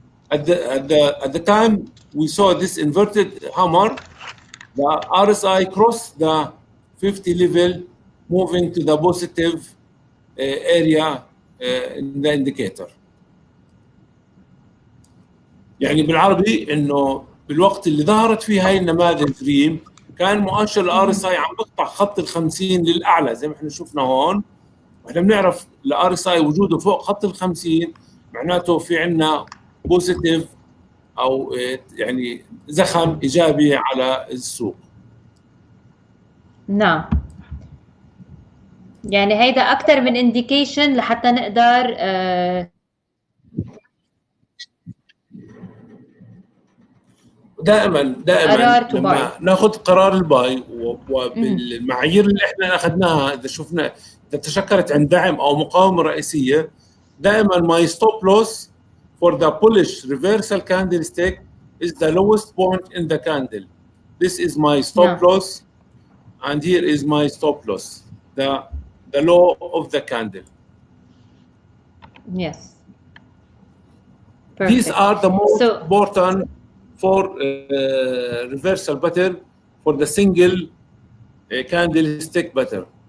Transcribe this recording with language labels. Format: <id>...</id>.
<en>At the time we saw this inverted hammer, the RSI crossed the 50 level, moving to the positive area in the indicator.</en> <ar>يعني بالعربي انه بالوقت اللي ظهرت فيه هاي النماذج ريم كان مؤشر الار اس اي عم بقطع خط ال 50 للاعلى زي ما احنا شفنا هون، واحنا بنعرف الار اس اي وجوده فوق خط ال 50 معناته في عندنا بوزيتيف او يعني زخم ايجابي على السوق. نعم، يعني هيدا اكثر من انديكيشن لحتى نقدر دائما لما ناخذ قرار الباي وبالمعايير اللي احنا اخذناها، اذا شفنا اذا تشكلت عند دعم او مقاومه رئيسيه، دائما</ar> <en>my stop loss for the bullish reversal candlestick is the lowest point in the candle. This is my stop loss, and here is my stop loss, the low of the candle. Yes. Perfect. These are the most important for reversal pattern for the single candlestick pattern.</en>